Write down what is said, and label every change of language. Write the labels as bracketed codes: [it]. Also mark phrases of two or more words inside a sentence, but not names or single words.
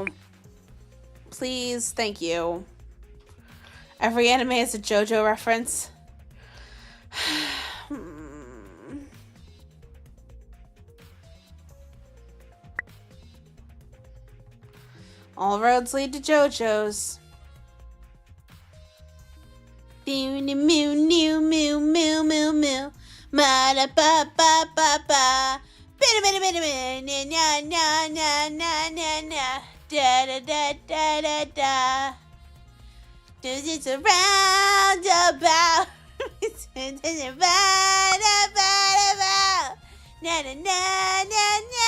[en] Please, thank you. Every anime has a JoJo reference. All roads lead to JoJo's. Moo moo moo moo moo moo moo. Ma da ba ba ba ba. Bida bida bida bida. Na na na na na na. Da da da da da da. It's a roundabout. It's a roundabout. Na na na na na.